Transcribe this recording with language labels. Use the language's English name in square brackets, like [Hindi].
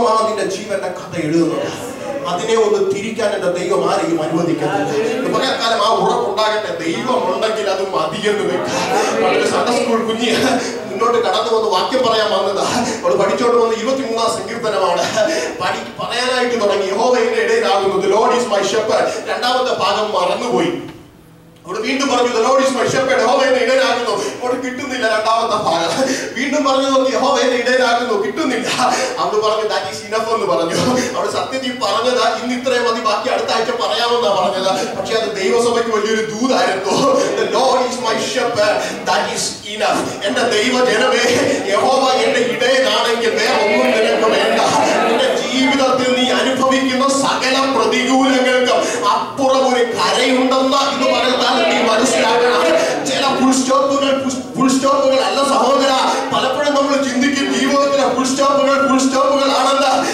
[Malayalam] എന്റെ ജീവന്റെ കഥ എഴുതുന്നത്. അതിനെ ഒന്ന് തിരിക്കാൻ എന്റെ ദൈവം ആരെയും അനുവദിക്കുന്നില്ല. പകൽക്കാലം ആ ഉറപ്പുണ്ടാകട്ടെ, ദൈവം ഉണ്ടെങ്കിൽ അത് മതിയെന്ന് വെക്കാം. വളരെ സൺഡേ സ്കൂൾ കുഞ്ഞ് മുന്നോട്ട് കടന്നു വന്ന് വാക്യം പറയാൻ വന്നതാ. അവൾ പഠിച്ചോണ്ട് വന്ന് 23-ാം സങ്കീർത്തനമാണ് പറയാനായിട്ട് തുടങ്ങി. യഹോവയുടെ ഇടയിലാകുന്നു, [English] the Lord is my shepherd. [Malayalam] രണ്ടാമത്തെ ഭാഗം മറന്നുപോയി. അവിടെ വീണ്ടും പറഞ്ഞു, [English] the Lord is my shepherd, [Malayalam] യഹോവയുടെ ഇടയിലാകുന്നു. അവിടെ കിട്ടുന്നില്ല രണ്ടാമത്തെ ഭാഗം. വീണ്ടും പറഞ്ഞു നോക്കി, യഹോവയുടെ ഇടയിലാകുന്നു, കിട്ടുന്നില്ല. അവിടെ പറഞ്ഞു [English] that is enough [Malayalam] എന്ന് പറഞ്ഞു. അവിടെ സത്യത്തിൽ പറഞ്ഞത് ഇന്ന് ഇത്രയും മതി, ബാക്കി അടുത്ത ആഴ്ച പറയാമെന്നാ പറഞ്ഞത്. പക്ഷെ അത് ദൈവസഭയ്ക്ക് വലിയൊരു ദൂതായിരുന്നു. [English] The Lord is my shepherd, that is enough. [Malayalam] എന്റെ ദൈവജനമേ, യഹോവ എന്റെ ഇടയിലാണെങ്കിൽ വേറെ ഒന്നും നിനക്ക് വേണ്ട. നിന്റെ ജീവിതത്തിൽ നീ അനുഭവിക്കുന്ന സകല പ്രതികൂലങ്ങൾക്കും അപ്പുറം ഒരു കരയുണ്ടെന്ന് ഇന്ന് പറയുന്ന നീ മനസ്സിലാക്കണം. ചില ഫുൾ സ്റ്റോപ്പുകൾ അല്ല സഹോദര. പലപ്പോഴും നമ്മൾ ചിന്തിക്കും ജീവിതത്തിലെ ഫുൾ സ്റ്റോപ്പുകൾ ആണെന്ന്.